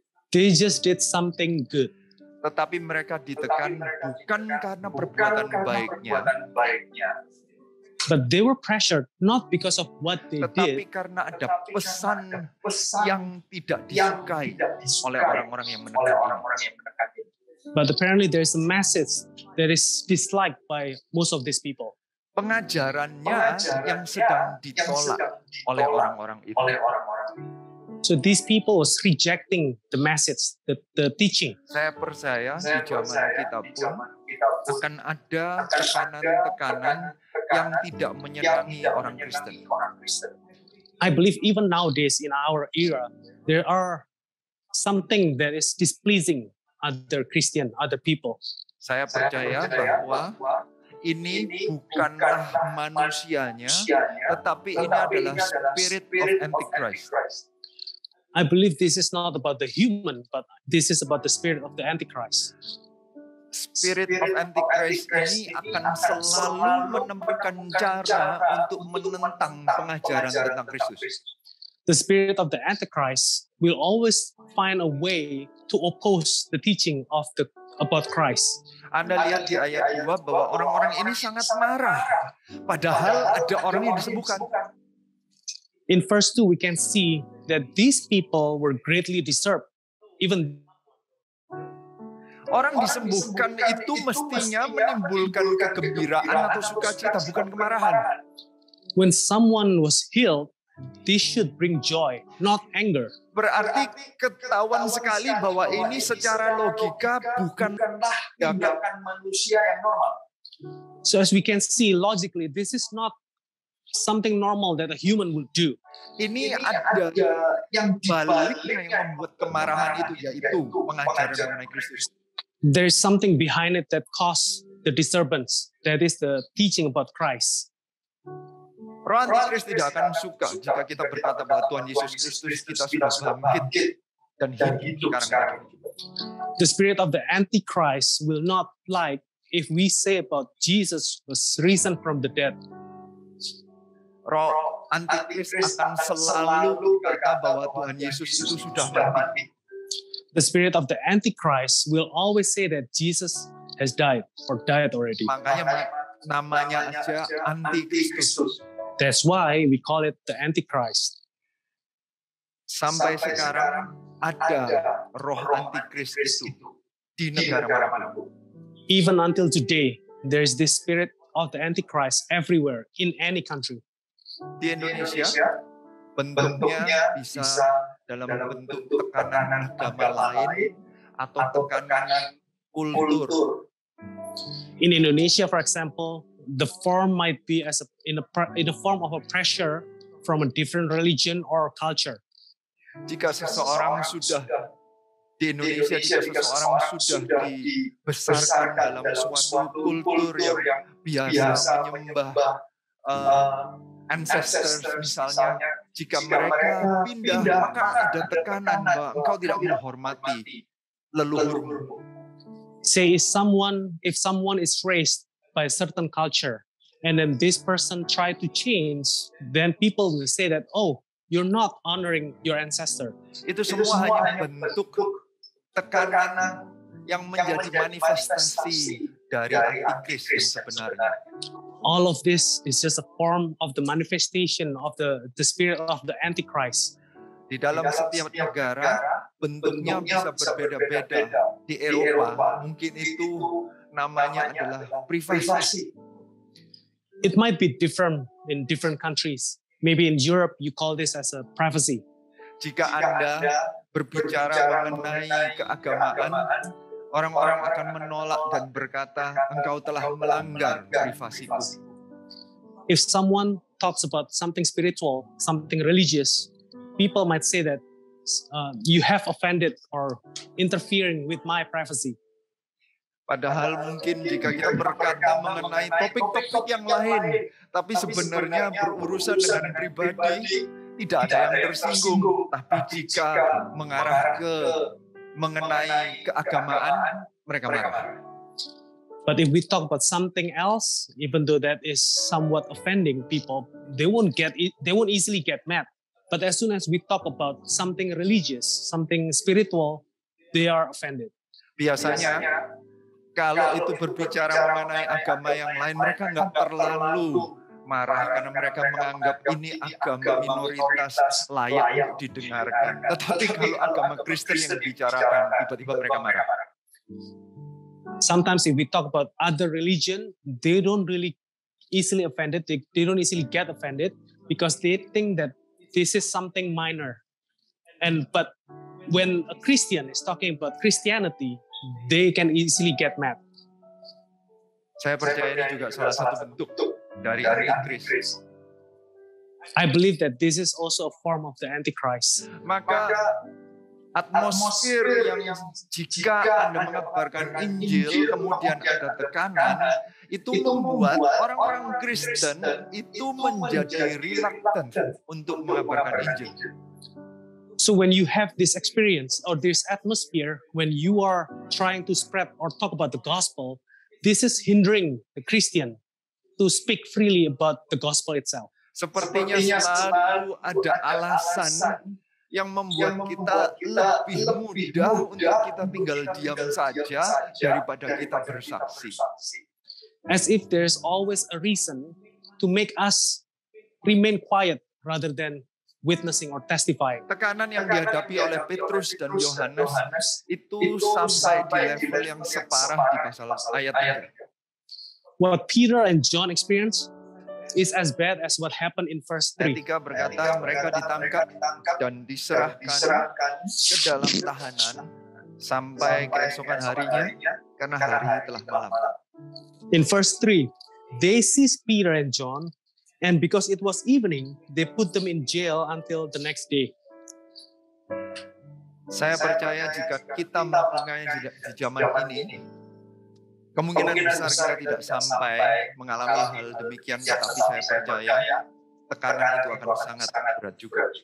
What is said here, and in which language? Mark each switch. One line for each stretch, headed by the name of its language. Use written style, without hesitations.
English: They just did something good.
Indonesian: Tetapi mereka ditekan bukan karena perbuatan baiknya,
English: but they were pressured not because of what they
Indonesian: tetapi karena ada pesan yang tidak disukai oleh orang-orang yang menekan.
English: but apparently there's a message that is disliked by most of these people.
Indonesian: Pengajarannya yang sedang ditolak oleh orang-orang itu.
English: So these people was rejecting the message, the teaching.
Indonesian: Saya percaya di zaman kita pun akan ada tekanan-tekanan yang tidak menyenangi orang Kristen.
English: I believe even nowadays in our era, there are something that is displeasing other Christian, other people.
Indonesian: Saya percaya bahwa ini bukanlah manusianya, tetapi ini adalah
English: spirit of Antichrist. I believe this is not about the human, but this is about the spirit of the Antichrist. Spirit of Antichrist
Indonesian: ini akan selalu menemukan cara untuk menentang pengajaran tentang Kristus.
English: The spirit of the Antichrist will always find a way to oppose the teaching of about Christ.
Indonesian: Anda lihat di ayat 2 bahwa orang-orang ini sangat marah, padahal ada orang yang disembuhkan.
English: In verse 2, we can see that these people were greatly disturbed. Even
Indonesian: orang disembuhkan itu mestinya menimbulkan kegembiraan atau sukacita, bukan kemarahan.
English: when someone was healed, this should bring joy, not anger.
Indonesian: Berarti ketahuan sekali bahwa ini secara logika bukan tindakan manusia yang normal.
English: So as we can see logically, this is not something normal that a human would do.
Indonesian: Ini ada yang baliknya yang membuat kemarahan itu, yaitu pengajaran mengenai Kristus.
English: There's something behind it that caused the disturbance. That is the teaching about Christ.
Indonesian: Roh Antikris tidak akan suka jika kita berkata bahwa Tuhan Yesus Kristus kita sudah bangkit dan hidup sekarang.
English: The spirit of the Antichrist will not like if we say about Jesus was risen from the dead.
Indonesian: Roh Antikris akan selalu berkata bahwa Tuhan Yesus itu sudah mati.
English: The spirit of the Antichrist will always say that Jesus has died or died already.
Indonesian: Makanya namanya aja Antikristus.
English: That's why we call it the Antichrist.
Indonesian: Sampai sekarang ada roh Antikris itu di negara manapun.
English: Even until today, there's this spirit of the Antichrist everywhere in any country.
Indonesian: Di Indonesia, bentuknya bisa dalam bentuk tekanan agama lain atau tekanan kultur.
English: In Indonesia, for example, the form might be in a form of a pressure from a different religion or culture.
Indonesian: Jika seseorang sudah di Indonesia, jika seseorang sudah dibesarkan dalam suatu kultur yang biasa menyembah ancestors misalnya, jika mereka pindah, maka ada tekanan bahwa engkau tidak menghormati leluhurmu.
English: Say if someone is raised by a certain culture and then this person try to change, then people will say that, oh, you're not honoring your ancestor.
Indonesian: Itu semua hanya bentuk tekanan yang menjadi manifestasi dari antikris yang sebenarnya.
English: All of this is just a form of the manifestation of the spirit of the Antichrist.
Indonesian: Di dalam setiap negara, bentuknya bisa berbeda-beda. Di Eropa, mungkin itu namanya adalah privasi.
English: It might be different in different countries. Maybe in Europe, you call this as a privacy.
Indonesian: Jika Anda berbicara mengenai keagamaan, orang-orang akan menolak dan berkata, engkau telah melanggar privasiku.
English: If someone talks about something spiritual, something religious, people might say that you have offended or interfering with my privacy.
Indonesian: Padahal mungkin jika kita berkata mengenai topik-topik yang lain, tapi sebenarnya berurusan dengan pribadi, tidak ada yang tersinggung. Tapi jika mengarah ke mengenai keagamaan, mereka marah.
English: But if we talk about something else, even though that is somewhat offending people, they won't easily get mad. But as soon as we talk about something religious, something spiritual, they are offended.
Indonesian: Biasanya kalau itu berbicara mengenai agama yang lain, mereka nggak terlalu marah karena mereka menganggap ini agama minoritas layak untuk didengarkan. Tetapi kalau agama Kristen yang dibicarakan, tiba-tiba mereka marah.
English: Sometimes if we talk about other religion, they don't really easily offended. They don't easily get offended because they think that this is something minor. But when a Christian is talking about Christianity, they can easily get mad.
Indonesian: Saya percaya ini juga salah satu bentuk dari antikris.
English: I believe that this is also a form of the Antichrist.
Indonesian: Maka atmosfer yang jika Anda mengabarkan Injil kemudian ada tekanan, itu membuat orang-orang Kristen itu menjadi reluctant untuk mengabarkan Injil.
English: So when you have this experience or this atmosphere, when you are trying to spread or talk about the gospel, this is hindering the Christian to speak freely about the gospel itself.
Indonesian: Sepertinya selalu ada alasan yang membuat kita lebih mudah untuk kita tinggal diam saja daripada kita bersaksi.
English: As if there's always a reason to make us remain quiet rather than witnessing or testifying.
Indonesian: Tekanan yang dihadapi oleh Petrus dan Yohanes itu sampai di level yang separah di pasal ayat 3.
English: What Peter and John experienced is as bad as what happened in verse 3.
Indonesian: Ketika berkata mereka ditangkap dan diserahkan ke dalam tahanan sampai keesokan harinya karena hari telah malam.
English: In verse 3, they seized Peter and John, and because it was evening, they put them in jail until the next day.
Indonesian: Saya percaya jika kita melakukannya di zaman ini, kemungkinan besar kita tidak sampai mengalami hal demikian, tetapi saya percaya tekanan itu akan sangat berat juga.